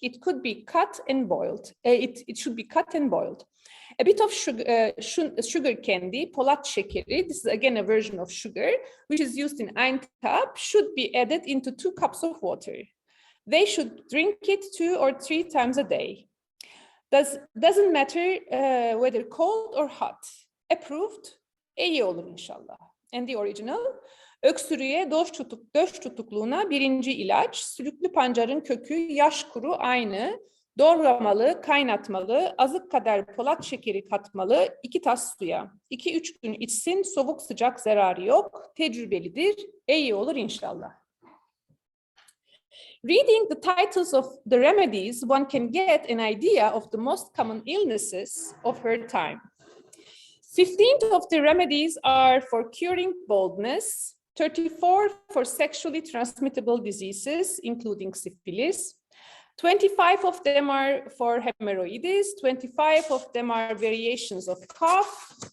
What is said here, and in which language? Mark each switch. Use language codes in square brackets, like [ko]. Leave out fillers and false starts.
[en] It could be cut and boiled. It should be cut and boiled. A bit of sugar candy, [tr] polat şekeri, [en] this is again a version of sugar, which is used in Aintab, should be added into 2 cups of water. They should drink it 2 or 3 times a day. Doesn't matter whether cold or hot. Approved, [tr] iyi olur inşallah. [en] And the original, [tr] öksürüğe, döş tutukluğuna birinci ilaç, sülüklü pancarın kökü, yaş kuru aynı, doğramalı, kaynatmalı, azık kadar polat şekeri katmalı, 2 tas suya. 2-3 gün içsin, soğuk sıcak zararı yok, tecrübelidir, iyi olur inşallah. [en] Reading the titles of the remedies, one can get an idea of the most common illnesses of her time. 15 of the remedies are for curing baldness, 34 for sexually transmittable diseases, including syphilis, 25 of them are for hemorrhoids, 25 of them are variations of cough.